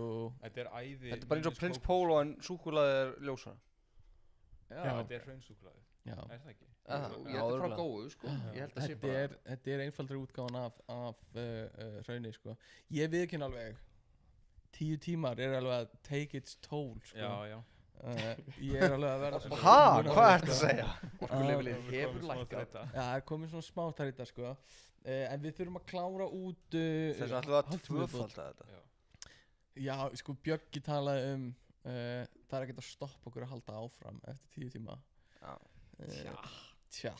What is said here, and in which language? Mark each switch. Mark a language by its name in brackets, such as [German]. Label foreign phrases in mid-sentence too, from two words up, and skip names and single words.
[Icelandic] þetta er æði þetta er bara eins og Prins Pólo en súkkulaði er ljósara Já, þetta er hraunsúkkulaði. Er það ekki? Ég held það frá góðu sko. Ég held að sé bara þetta er einfaldri útgáfan af hrauni sko. Ég viðurkenni alveg 10 tímar er alveg að [English] take its toll [Icelandic] sko. Já. Ég er alveg að vera hvað ertu að segja? Orkuleflið hefur lækkað. Já, það er komið svona smá þar í þetta sko. En við þurfum að klára út þess að ætlum við að tvöfalda þetta. Já, sko Bjöggi talaði það er ekkert að stoppa okkur að halda áfram eftir 10 tíma tja